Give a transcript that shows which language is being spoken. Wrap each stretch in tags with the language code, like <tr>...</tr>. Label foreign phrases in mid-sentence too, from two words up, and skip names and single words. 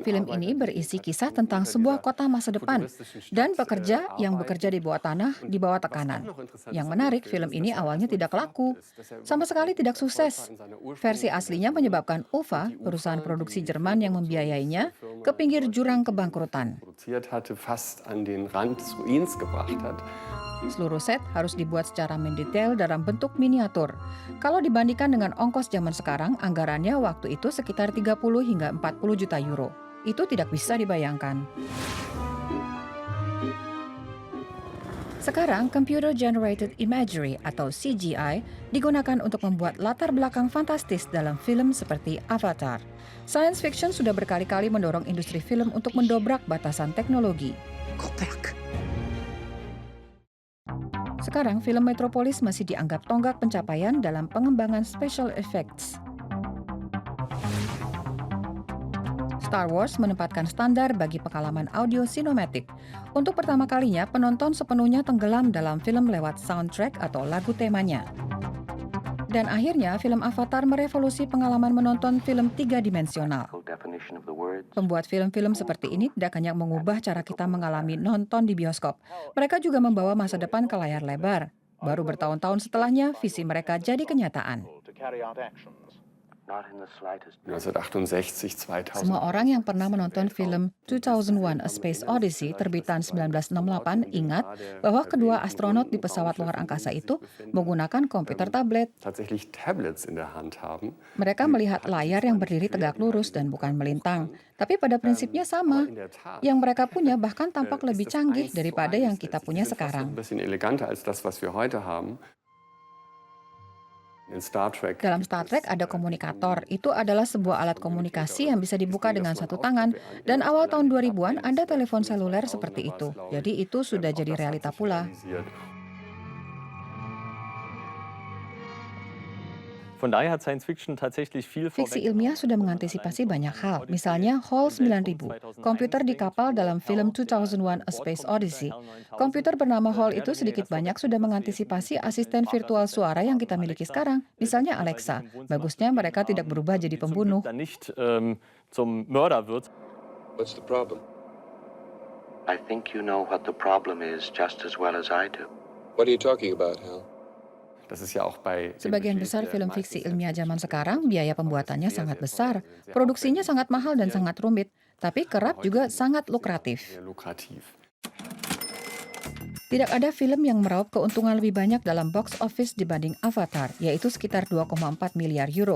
<id>Film ini berisi kisah tentang sebuah kota masa depan dan pekerja yang bekerja di bawah tanah di bawah tekanan. Yang menarik, film ini awalnya tidak laku, sama sekali tidak sukses. Versi aslinya menyebabkan UFA, perusahaan produksi Jerman yang membiayainya, ke pinggir jurang kebangkrutan.</id> <de>produziert hatte, fast an den Rand des Ruins gebracht hat.</de> <id>Seluruh set harus dibuat secara mendetail dalam bentuk miniatur. Kalau dibandingkan dengan ongkos zaman sekarang, anggarannya waktu itu sekitar 30 hingga 40 juta euro. Itu tidak bisa dibayangkan. Sekarang,</id> <en>Computer Generated Imagery</en> <id>atau CGI digunakan untuk membuat latar belakang fantastis dalam film seperti Avatar.</id> <en>Science fiction</en> <id>sudah berkali-kali mendorong industri film untuk mendobrak batasan teknologi. Sekarang, film Metropolis masih dianggap tonggak pencapaian dalam pengembangan</id> <en>special effects.</en> <id>Star Wars menempatkan standar bagi pengalaman audio sinematik. Untuk pertama kalinya, penonton sepenuhnya tenggelam dalam film lewat soundtrack atau lagu temanya. Dan akhirnya, film Avatar merevolusi pengalaman menonton film 3-dimensional. Pembuat film-film seperti ini tidak hanya mengubah cara kita mengalami nonton di bioskop. Mereka juga membawa masa depan ke layar lebar. Baru bertahun-tahun setelahnya, visi mereka jadi kenyataan. 1968, 2000. Semua orang yang pernah menonton film 2001: A Space Odyssey terbitan 1968 ingat bahwa kedua astronot di pesawat luar angkasa itu menggunakan komputer tablet.</id> <de>Tatsächlich Tablets in der Hand haben.</de> <id>Mereka melihat layar yang berdiri tegak lurus dan bukan melintang. Tapi pada prinsipnya sama. Yang mereka punya bahkan tampak lebih canggih daripada yang kita punya sekarang.</id> <de>Ein bisschen eleganter als das, was wir heute haben. In Star Trek.</de> <id>Dalam Star Trek ada komunikator. Itu adalah sebuah alat komunikasi yang bisa dibuka dengan satu tangan. Dan awal tahun 2000-an ada telepon seluler seperti itu. Jadi itu sudah jadi realita pula.</id> <de>Von daher hat</de> <en>Science Fiction</en> <de>tatsächlich viel</de> <id>Fiksi ilmiah sudah mengantisipasi banyak hal. Misalnya HAL 9000, komputer di kapal dalam film 2001: A Space Odyssey. Komputer bernama HAL itu sedikit banyak sudah mengantisipasi asisten virtual suara yang kita miliki sekarang. Misalnya Alexa. Bagusnya mereka tidak berubah jadi pembunuh.</id> <de>zum Mörder wird.</de> <en>What's the problem? I think you know what the problem is just as well as I do. What are you talking about, Hal?</en> <de>Das ist ja auch bei</de> <id>Sebagian besar film fiksi ilmiah zaman sekarang, biaya pembuatannya sangat besar. Produksinya sangat mahal dan sangat rumit. Tapi kerap juga sangat lukratif. lukrativ. Tidak ada film yang meraup keuntungan lebih banyak dalam</id> <en>box office</en> <id>dibanding Avatar, yaitu sekitar 2,4 miliar euro.</id>